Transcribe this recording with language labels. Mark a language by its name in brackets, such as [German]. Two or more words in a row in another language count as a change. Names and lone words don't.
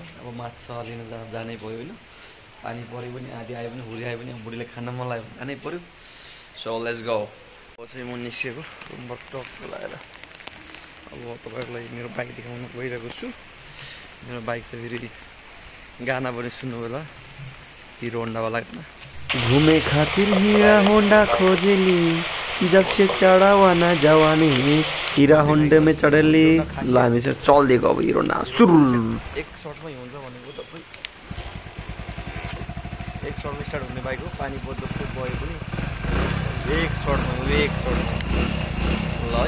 [Nepali] अब माछा लिन जानै पऱ्यो होइन। पानी पऱ्यो पनि, आधी आयो पनि, हुरी आयो पनि, अब बुढीलाई खान मन लाग्यो जानै पऱ्यो। [English] so let's go. [Nepali] अब चाहिँ म निस्केको रुमबाट टक्क लगाएर अब तपाईँहरूलाई मेरो बाइक देखाउन गइरहेको छु। मेरो बाइक चाहिँ फेरि गाना पनि सुन्नु होला, [Bhojpuri] हिरो होन्डावाला घुमे खातिर हीरा होंडा खोजेली, जब से चढ़ा हुआ ना जवानी, हीरा होंडे में चढ़ेली। [Nepali] ल हामी चाहिँ चल्दिएको अब हिरो होन्डा सुरु। एक सर्टमै हुन्छ भनेको तपाईँ, एक सर्टमा स्टार्ट हुने बाइक हो। पानी पर्छ जस्तो गयो पनि एक सर्टमा ल है।